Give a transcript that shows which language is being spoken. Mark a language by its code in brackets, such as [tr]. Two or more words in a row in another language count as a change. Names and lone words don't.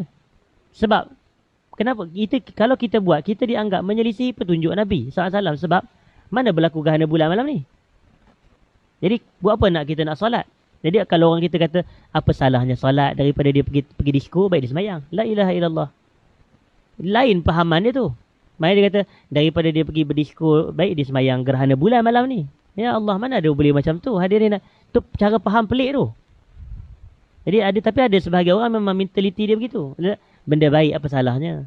[ms] Sebab kenapa? Kalau kita buat, kita dianggap menyelisih petunjuk Nabi SAW. Sebab mana berlaku gerhana bulan malam ni? Jadi buat apa kita nak solat? Jadi kalau orang kita kata apa salahnya solat daripada dia pergi disko, baik dia sembahyang. [ar] لا إله إلا الله. [ms] Lain pahaman dia tu. Maksudnya dia kata daripada dia pergi berdisko, baik dia sembahyang gerhana bulan malam ni. Ya Allah, mana ada boleh macam tu? Hadirin, tu cara faham pelik tu. Jadi tapi ada sebahagian orang memang mentaliti dia begitu. Benda baik apa salahnya?